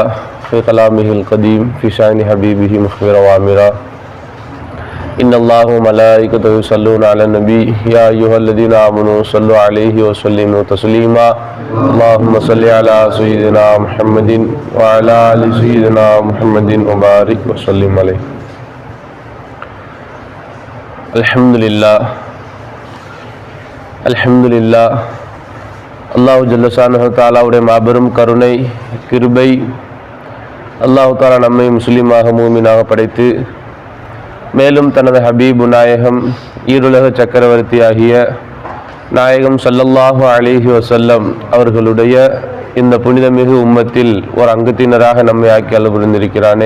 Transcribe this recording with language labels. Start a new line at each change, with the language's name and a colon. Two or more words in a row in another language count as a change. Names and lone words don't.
Arabic: في كلامه القديم في شأن حبيبه مخبرا وآمرا إن الله وملائكته يصلون على النبي يا أيها الذين آمنوا صلوا عليه وسلموا تسليما اللهم صل على سيدنا محمد وعلى آل سيدنا محمد وبارك وسلم عليه. الحمد لله الله جل شأنه
Tamil: தஆலாவுடைய மாபெரும் கருணை கிருபை.
Arabic: الله تعالى
Tamil: நம்மை முஸ்லிமாக மூமினாக படைத்து மேலும் தனது ஹபீபு நாயகம் ஈருலக சக்கரவர்த்தியாகிய நாயகம்
Arabic: صلى الله عليه وسلم
Tamil: அவர்களுடைய இந்த புனிதமிகு உம்மத்தில் ஒரு அங்கத்தினராக நம்மை ஆக்கி அருள் புரிந்திருக்கிறானே.